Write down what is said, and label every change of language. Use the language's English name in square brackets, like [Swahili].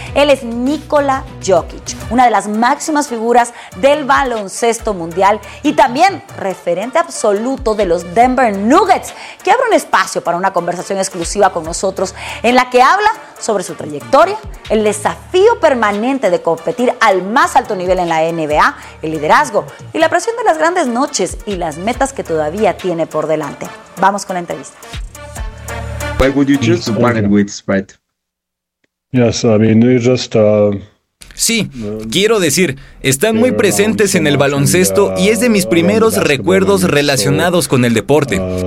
[Spanish] Él es Nikola Jokic, una de las máximas figuras del baloncesto mundial y también referente absoluto de los Denver Nuggets, que abre un espacio para una conversación exclusiva con nosotros en la que habla sobre su trayectoria, el desafío permanente de competir al más alto nivel en la NBA, el liderazgo y la presión de las grandes noches y las metas que todavía tiene por delante. Vamos con la entrevista. [English] Why would you choose to partner with Sprite? Yes, I mean, they just... [Spanish] Sí, quiero decir, están muy presentes en el baloncesto y es de mis primeros recuerdos relacionados con el deporte.